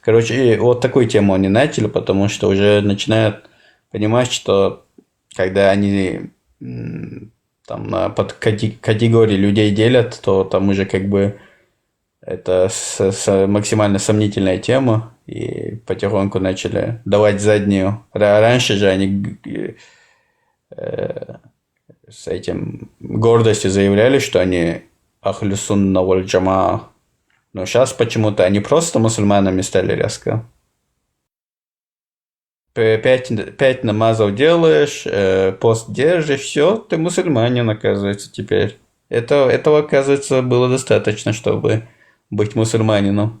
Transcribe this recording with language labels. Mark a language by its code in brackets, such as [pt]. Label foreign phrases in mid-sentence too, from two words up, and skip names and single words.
[ru] Короче, вот такую тему они начали, потому что уже начинают понимать, что когда они там под категории людей делят, то там уже как бы это максимально сомнительная тема, и потихоньку начали давать заднюю. Раньше же они с этим гордостью заявляли, что они [ar] أهل السنة والجماعة. [ru] Но сейчас почему-то они просто мусульманами стали резко. 5 намазов делаешь, пост держишь, все, ты мусульманин, оказывается, теперь. Этого, оказывается, было достаточно, чтобы быть мусульманином.